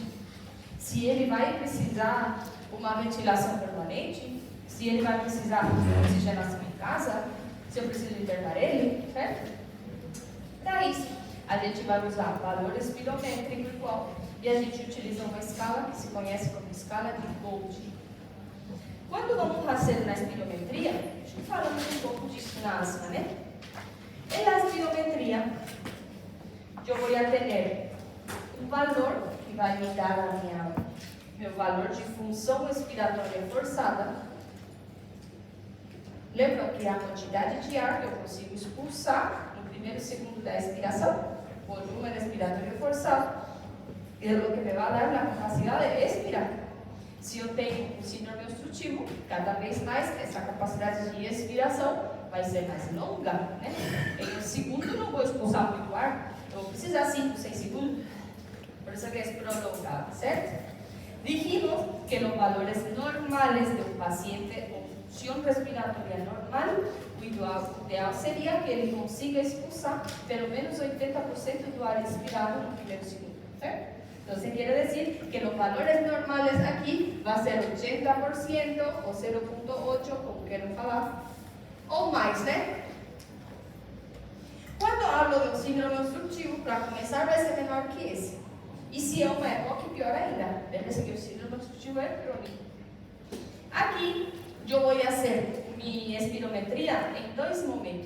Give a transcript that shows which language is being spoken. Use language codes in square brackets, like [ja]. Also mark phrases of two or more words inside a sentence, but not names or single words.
[pt] Se ele vai precisar uma ventilação permanente, se ele vai precisar de oxigenação em casa, se eu preciso internar ele, certo? Para isso, a gente vai usar valor espirométrico igual e a gente utiliza uma escala que se conhece como escala de Gold. Quando vamos fazer na espirometria, falamos um pouco disso na asma, né? [es] En la espirometría, yo voy a tener un valor que [pt] vai me dar meu valor de função respiratória forçada. Lembram que é a quantidade de ar que eu consigo expulsar no primeiro segundo da expiração, volume respiratório forçado, [es] es lo que me va a dar la capacidad de expirar. [pt] Se eu tenho um síndrome obstrutivo, cada vez mais essa capacidade de expiração vai ser mais longa, né? Em um segundo não vou expulsar muito ar, eu vou precisar 5, 6 segundos. Por isso que é prolongada, certo? [es] Dijimos que los valores normales de un paciente con función respiratoria normal, [pt] o ideal seria que ele consiga expulsar pelo menos 80% do ar expirado no primeiro segundo, certo? [es] Entonces quiere decir que los valores normales aquí va a ser 80% o 0.8, como quieran falar, [pt] ou mais, [es] né? [pt] Quando hablo de um síndrome obstrutivo, para começar vai ser menor que esse. E se é uma EPOC, pior ainda. Lembre-se que o síndrome obstrutivo é crônico. Aqui, eu vou fazer minha espirometria em 2 momentos.